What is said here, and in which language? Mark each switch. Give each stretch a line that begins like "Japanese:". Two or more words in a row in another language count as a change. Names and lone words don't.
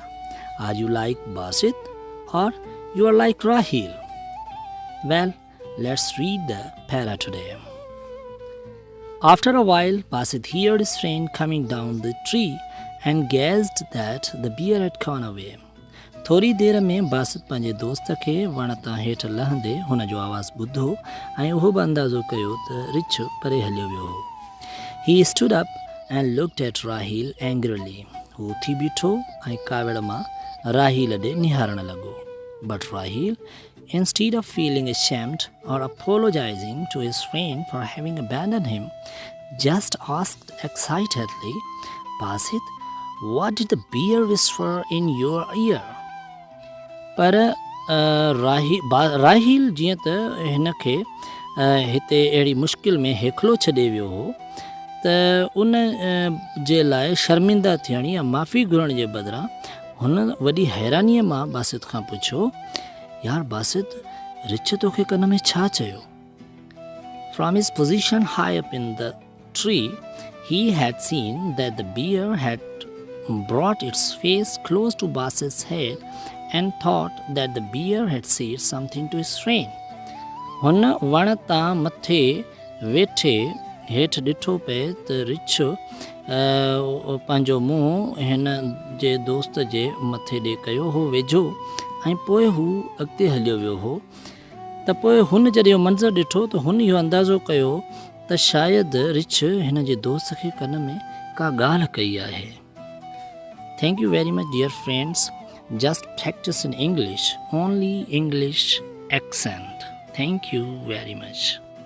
English: Are you like Basit or you are like Raheel? Well, let's read the para today. After a while, Basit heard his friend coming down the tree and guessed that the bear had gone away.
Sindhi: थोरी देर में बासित पंहिंजे दोस्त खे वण तां हेठि लहंदे हुन जो आवाज़ ॿुधो ऐं उहो बि अंदाज़ो कयो त रिछ परे हलियो वियो हो.
English: He stood up and looked at Raheel angrily.
Sindhi: हू उथी बीठो ऐं कावड़ मां राहील ॾे निहारण लॻो.
English: But Raheel, instead of feeling ashamed or apologizing to his friend for having abandoned him, just asked excitedly, Basit, what did the bear whisper in your ear?
Sindhi: पर राहील जीअं त हिन खे हिते अहिड़ी मुश्किल में हेखलो छॾे वियो हो त उन जे लाइ शर्मिंदा थियण या माफ़ी घुरण जे बदिरां हुन वॾी हैरानीअ मां बासित खां पुछियो, यार बासित, रिछ तोखे कन में छा चयो?
English: From his position high up in the tree, he had seen that the bear had brought its face close to Basit's head and thought that the bear had said something to his friend.
Sindhi: हुन वण तां मथे वेठे हेठि ॾिठो पिए त रिछ पंहिंजो मुंहुं हिन जे दोस्त जे मथे ॾे कयो हो वेझो ऐं पोइ हू अॻिते हलियो वियो हो. त पोइ हुन जॾहिं इहो मंज़रु ॾिठो त हुन इहो अंदाज़ो कयो त शायदि रिछ हिन जे दोस्त खे कन में का ॻाल्हि कई आहे.
English: Thank you very much, dear friends. Just practice in English, only English accent. Thank you very much.